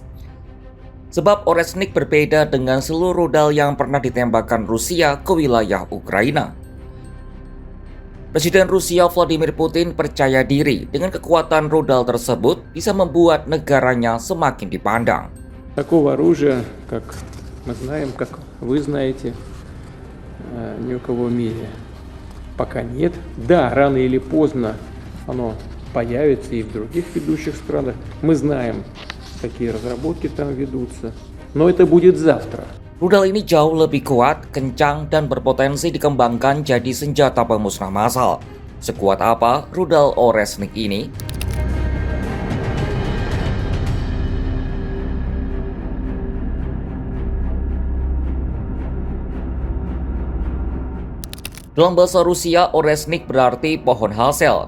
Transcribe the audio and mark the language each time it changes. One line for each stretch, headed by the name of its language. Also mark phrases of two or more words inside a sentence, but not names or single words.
Indonesian: Sebab Oresnik berbeda dengan seluruh rudal yang pernah ditembakkan Rusia ke wilayah Ukraina. Presiden Rusia Vladimir Putin percaya diri dengan kekuatan rudal tersebut bisa membuat negaranya semakin dipandang.
Russian: Такого оружия, как мы знаем, как вы знаете, ни у кого в мире пока нет. Да, рано или поздно оно появится и в других ведущих странах. Мы знаем, какие разработки там ведутся, но это будет завтра.
Indonesian: Rudal ini jauh lebih kuat, kencang, dan berpotensi dikembangkan jadi senjata pemusnah massal. Sekuat apa rudal Oresnik ini? Dalam bahasa Rusia, Oresnik berarti pohon hasil.